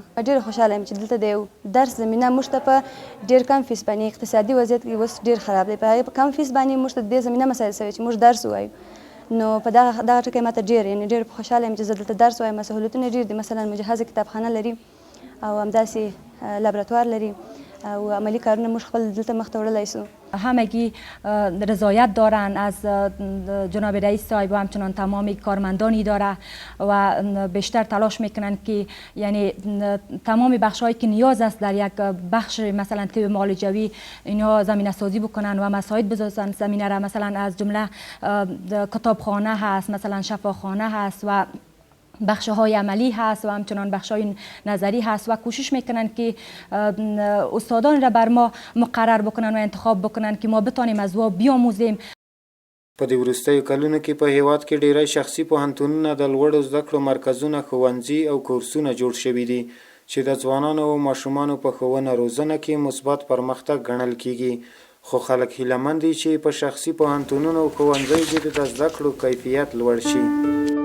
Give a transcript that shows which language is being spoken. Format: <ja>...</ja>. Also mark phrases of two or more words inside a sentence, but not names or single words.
<ps>ډېر خوشاله یم چې دلته د یو درس زمینه موږ ته په ډېر کم فیس باندې، اقتصادي وضعیت کې اوس ډېر خراب دی، په کم فیس باندې موږ ته دې زمینه مسایل شوی چې موږ درس ووایو. نو په دغه ټکی ماته ډېر خوشاله یم چې زه دلته درس وایم. سهولتونه ډېر دي، مثلا مجهزه کتابخانه لري او همداسې لابراتوار لري و عملی کارونه موږ خپل دلته مخ ته وړلی سو.</ps> <fa>همگی رضایت دارن از جناب رئیس صاحب و همچنان تمام کارمندان اداره و بیشتر تلاش میکنن که یعنی تمام بخش هایی که نیاز است در یک بخش مثلا طب معالجوی اینها زمینه سازی بکنن و مساعد بسازن زمینه را، مثلا از جمله کتابخانه هست، مثلا شفاخانه هست و بخش های عملی هست و همچنان بخش های نظری هست و کوشش میکنن که استادان را بر ما مقرر بکنن و انتخاب بکنن که ما بتانیم از او بیاموزیم.</fa> <ps>په دې وروستیو کلونو کې په هیواد کې ډیری شخصي پوهنتونونه د لوړو زده کړو مرکزونه، ښوونځي او کورسونه جوړ شوي دي چې د ځوانانو او ماشومانو په ښوونه روزنه کې مثبت پرمختګ ګڼل کیږي. خو خلک هیله مند دي چې په شخصي پوهنتونونو او ښوونځیو کې د زده کړو کیفیت لوړ شي.</ps>